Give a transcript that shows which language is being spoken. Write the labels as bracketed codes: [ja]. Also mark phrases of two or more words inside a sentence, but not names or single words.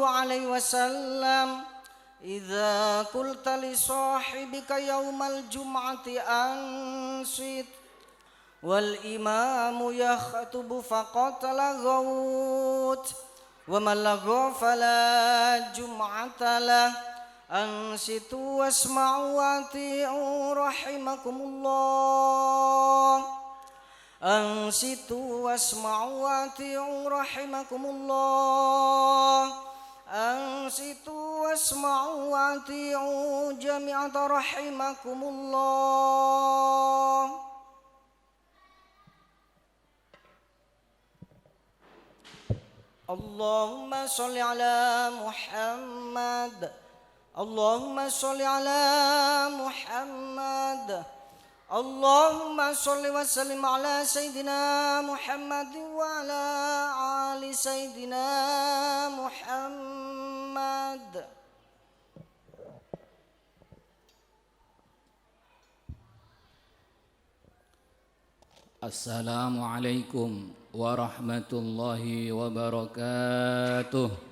[ar] عليه وسلم إذا قلت لصاحبك يوم الجمعة أنصت والإمام يخطب فقد لغوت ومن لغا فلا جمعة له أنصتوا واسمعوا وأطيعوا رحمكم الله. أنصتوا واسمعوا وأطيعوا رحمكم الله. أنصتوا واسمعوا وأطيعوا جماعة رحمكم الله. اللهم صل على محمد. اللهم صل على محمد. اللهم صل وسلم على سيدنا محمد وعلى آل سيدنا محمد wa ala ali Sayyidina Muhammad. السلام عليكم ورحمة الله وبركاته.